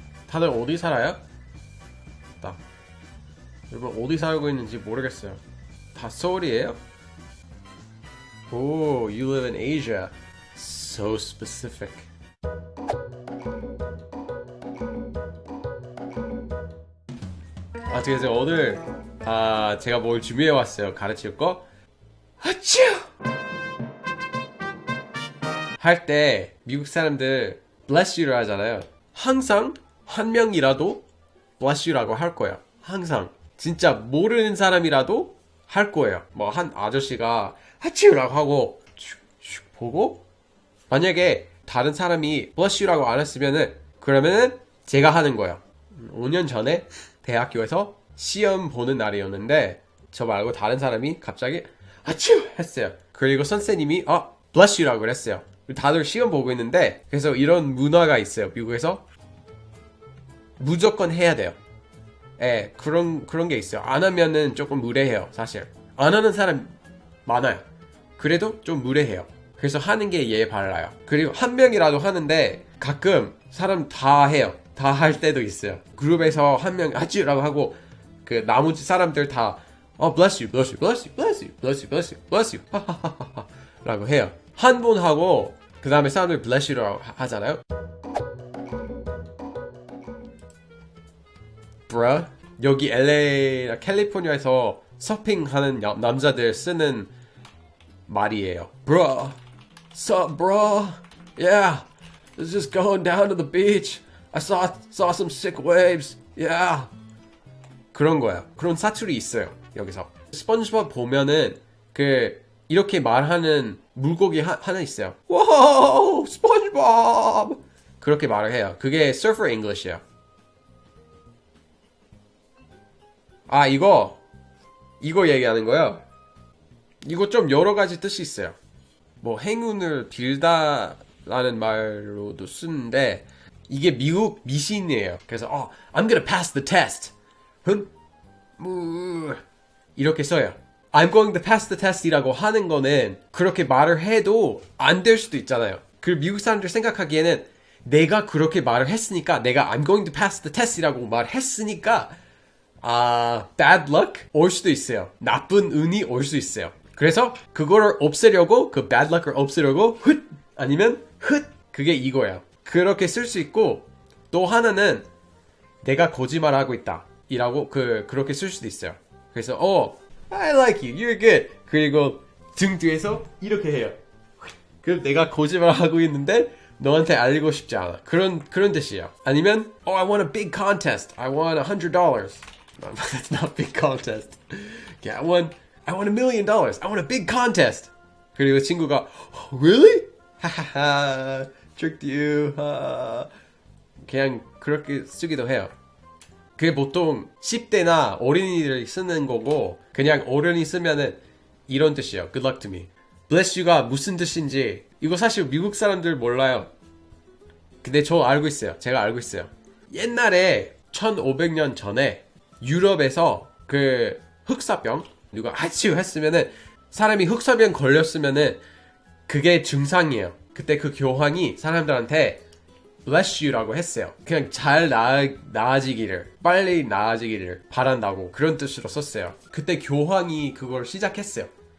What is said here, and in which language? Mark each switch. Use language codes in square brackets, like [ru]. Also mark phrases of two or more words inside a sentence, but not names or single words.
[ko] 다들 어디 살아요? 나 여러분 어디 살고 있는지 모르겠어요. 다 서울이에요? 오, [en] you live in Asia. So specific. [ko] 그래서 오늘 제가 뭘 준비해 왔어요. 가르칠 거. 아쭈! 할 때 미국 사람들 [en] bless you [ko] 를 하잖아요. 항상 한 명이라도 [en] bless you [ko] 라고 할 거예요. 항상. 진짜 모르는 사람이라도 할 거예요. 뭐 한 아저씨가 하치우라고 하고 슉슉 보고 만약에 다른 사람이 [en] bless you [ko] 라고 안 했으면은 그러면은 제가 하는 거예요. 5년 전에 대학교에서 시험 보는 날이었는데 저 말고 다른 사람이 갑자기 아치우 했어요. 그리고 선생님이 [en] bless you [ko] 라고 그랬어요. 다들 시험 보고 있는데 그래서 이런 문화가 있어요. 미국에서 무조건 해야 돼요. 예, 그런 게 있어요. 안 하면은 조금 무례해요. 사실 안 하는 사람 많아요. 그래도 좀 무례해요. 그래서 하는 게 예의 발라요. 그리고 한 명이라도 하는데 가끔 사람 다 해요. 다 할 때도 있어요. 그룹에서 한 명 아찌라고 하고 그 나머지 사람들 다 [en] bless you, bless you, bless you, [ko] bless you, bless you, bless you, bless you 라고 해요. 한 번 하고 그 다음에 사람들 [en] bless you [ko] 라고 하잖아요. Bruh, 여기 LA, 캘리포니아에서 서핑하는 남자들 쓰는 말이에요. [en] Bruh, sup, bro? Yeah, I was just going down to the beach. I saw some sick waves. Yeah. [ko] 그런 거야. 그런 사투리 있어요. 여기서. 스펀지밥 보면은 이렇게 말하는 물고기 하나 있어요. Wow, 스펀지밥. 그렇게 말을 해요. 그게 [en] Surfer English [ko] 이에요. 이거 얘기하는 거요. 이거 좀 여러 가지 뜻이 있어요. 뭐 행운을 빌다라는 말로도 쓰는데 이게 미국 미신이에요. [en] 그래서 I'm gonna pass the test. [ko] 이렇게 써요. [en] I'm going to pass the test [ko] 이라고 하는 거는 그렇게 말을 해도 안 될 수도 있잖아요. 그 미국 사람들 생각하기에는 내가 그렇게 말을 했으니까 내가 [en] I'm going to pass the test [ko] 이라고 말했으니까 [en] bad luck [ko] 올 수도 있어요. 나쁜 운이 올 수 있어요. 그래서 그거를 없애려고 그 [en] bad luck [ko] 을 없애려고 아니면 그게 이거예요. 그렇게 쓸 수 있고 또 하나는 내가 거짓말하고 있다 이라고 그렇게 쓸 수도 있어요. [en] 그래서 I like you, you're good. [ko] 그리고 등 뒤에서 이렇게 해요. 그럼 내가 거짓말하고 있는데 너한테 알리고 싶지 않아. 그런 뜻이에요. 아니면 [en] I want a big contest. I want $100. No, that's not a big contest. Yeah, I want $1 million. I want a big contest. [ko] 그리고 친구가 Really? 하하하. [en] Tricked you. [ko] 그냥 그렇게 쓰기도 해요. 그게 보통 10대나 어린이들이 쓰는 거고 그냥 어른이 쓰면은 이런 뜻이에요. [en] Good luck to me. Bless you [ko] 가 무슨 뜻인지 이거 사실 미국 사람들 몰라요. 근데 저 알고 있어요. 제가 알고 있어요. 옛날에 1500년 전에 유럽에서 흑사병 누가 아치우 했으면은 사람이 흑사병 걸렸으면은 그게 증상이에요. 그때 그 교황이 사람들한테 [en] bless you [ko] 라고 했어요. 그냥 잘 나아지기를 빨리 나아지기를 바란다고 그런 뜻으로 썼어요. 그때 교황이 그걸 시작했어요.